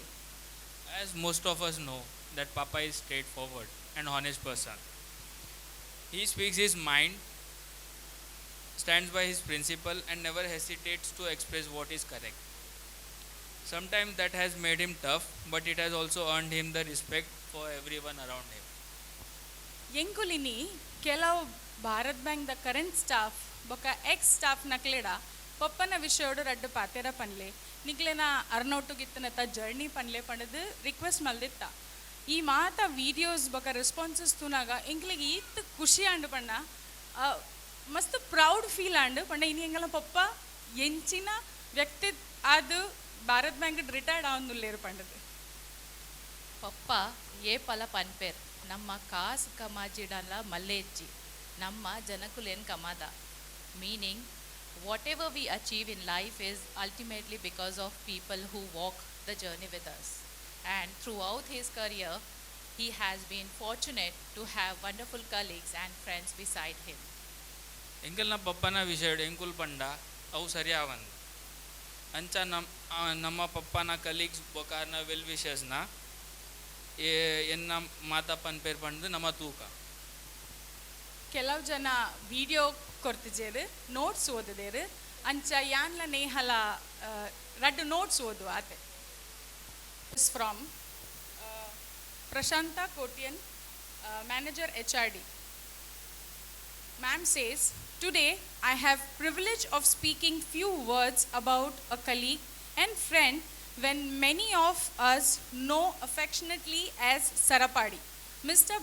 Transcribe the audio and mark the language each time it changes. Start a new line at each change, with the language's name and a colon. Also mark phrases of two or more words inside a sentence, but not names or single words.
English: As most of us know that Papa is straightforward and honest person. He speaks his mind, stands by his principle, and never hesitates to express what is correct. Sometimes that has made him tough, but it has also earned him the respect for everyone around him.
Tulu: ಎಂಕುಲಿನಿ ಕೆಲವು ಭಾರತ್ ಬ್ಯಾಂಕ್ ದ
English: current staff
Tulu: ಬೊಕ
English: ex staff
Tulu: ನಕ್ಲೆಡ ಪಪ್ಪನ ವಿಷಯೋಡು ರಡ್ಡು ಪಾತೆರ ಪನ್ಲೆ ನಿಕ್ಲೆನ ಅರ್ನೋಟು ಗಿತ್ತನತ ಜರ್ನಿ ಪನ್ಲೆ ಪಂಡದು ರಿಕ್ವೆಸ್ಟ್ ಮಲ್ದಿತ್ತ ಈ ಮಾತ ವೀಡಿಯೋಸ್ ಬೊಕ ರೆಸ್ಪಾನ್ಸಸ್ ತುನಾಗ ಎಂಕ್ಲಿಗೆ ಈತ್ ಖುಷಿ ಆಂಡು ಪಂಡ ಮಸ್ತ್
English: proud feel
Tulu: ಆಂಡು ಪಂಡ ಇನಿ ಎಂಗಲ ಪಪ್ಪ ಎಂಚಿನ ವ್ಯಕ್ತಿ ಅದು ಭಾರತ್ ಬ್ಯಾಂಕ್ ರಿಟೈರ್ಡ್ ಆವೊಂದುಲ್ಲೇರು ಪಂಡದು ಪಪ್ಪ ಏಪಲ ಪನ್ಪೇರ್ ನಮ್ಮ ಕಾಸು ಕಮಾಜಿಡಲ್ಲ ಮಲ್ಲೆಜ್ಜಿ ನಮ್ಮ ಜನಕುಲೇನ್ ಕಮಾದ
English: meaning whatever we achieve in life is ultimately because of people who walk the journey with us and throughout his career he has been fortunate to have wonderful colleagues and friends beside him.
Tulu: ಎಂಕಲ್ನ ಪಪ್ಪನ ವಿಷಯ ಎಂಕುಲ್ ಪಂಡ ಅವು ಸರಿ ಆವಂದು ಅಂಚ ನಮ್ಮ ಪಪ್ಪನ ಕಲೀಗ್ಸ್ ಬೊಕಾರ್ನ
English: well wishes
Tulu: ಎನ್ನ ಮಾತಾ ಪನ್ಪೇರ್ ಪಂಡು ನಮ್ಮ ತೂಕ ಕೆಲವು ಜನ ವಿಡಿಯೋ ಕೊಡ್ತಿದ್ದೇರು ನೋಟ್ಸ್ ಓದಿದೇರು ಅಂಚ ಯಾನ್ಲ ನೇಹಲ ರಡ್ಡು ನೋಟ್ಸ್ ಓದು ಆತೆ
English: is from Prashanta Kotian, manager HRD. Ma'am says, today I have privilege of speaking few words about a colleague and friend when many of us know affectionately as Sarapadi, Mr.